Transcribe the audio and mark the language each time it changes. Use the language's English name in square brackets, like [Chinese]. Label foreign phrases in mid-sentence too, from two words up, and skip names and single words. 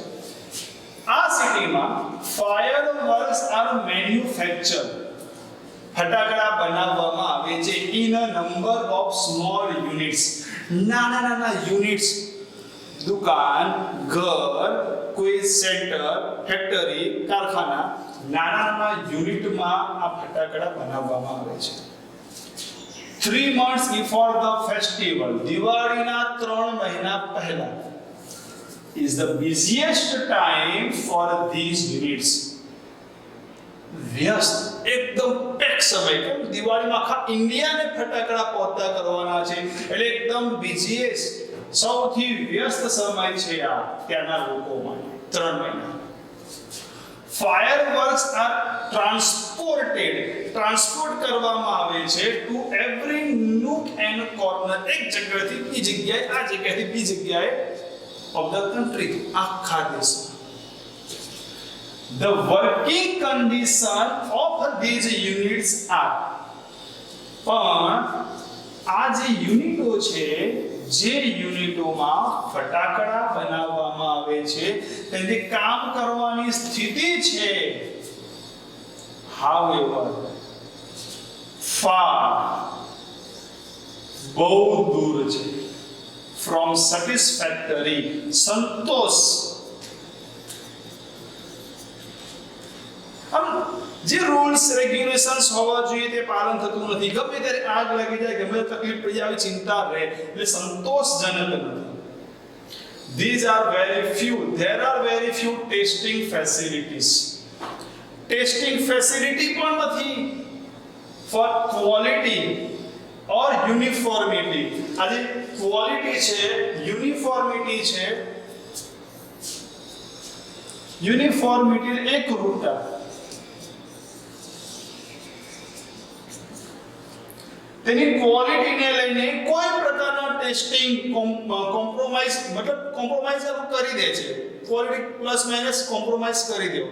[Gujarati] આ સિટીમાં [English] fireworks are manufacture, [Gujarati] ફટાકડા બનાવવામાં આવે છે [English] in a number of small units, [Gujarati] નાના નાના યુનિટ્સ. દુકાન, ઘર, કોઈ સેન્ટર, ફેક્ટરી, કારખાના, નાના નાના યુનિટમાં આ ફટાકડા બનાવવામાં આવે છે. [English] 3 months before the festival, [Gujarati] દિવાળીના 3 મહિના પહેલા [English] is the busiest time for these units. [Gujarati] વ્યસ્ત, એકદમ પેક સમય, કેમ દિવાળીમાં આખા ઇન્ડિયાને ફટાકડા પહોંચતા કરવાના છે, એટલે એકદમ બિઝીએસ્ટ, સૌથી વ્યસ્ત સમય છે આ ત્યાંના લોકો માટે. 3 મહિના. [English] fireworks are transport [Gujarati] કરવામાં આવે છે [English] to every nook and corner, [Gujarati] એક જગ્યાએથી બીજી જગ્યાએ, આ જગ્યાએથી બીજી જગ્યાએ [English] of the country, [Gujarati] આખા દેશમાં. [English] The working condition of these units are, [Gujarati] પણ આ જે યુનિટો છે, જે યુનિટોમાં ફટાકડા બનાવવામાં આવે છે, તેની કામ કરવાની સ્થિતિ છે, [English] however far, [Gujarati] બહુ દૂર છે, [English] from satisfactory, [Gujarati] સંતોષ. જે [English] rules regulations [Gujarati] હોવા જોઈએ તે પાલન થતું નથી. ગમે ત્યારે આગ લાગી જાય, ગમે તકલીફ પડી જાય, ચિંતા રહે, એટલે સંતોષજનક નથી. [English] These are very few, there are very few testing facilities. testing facility [Gujarati] પણ નથી [English] for quality or uniformity. [Gujarati] આ જે ક્વોલિટી છે, યુનિફોર્મિટી છે, યુનિફોર્મિટી એકરૂપતા, તેની ક્વોલિટીને લઈને કોઈ પ્રકારના [English] testing compromise, [Gujarati] મતલબ કોમ્પ્રોમાઇઝ કરી દે છે, [English] quality plus minus compromise [Gujarati] કરી દો.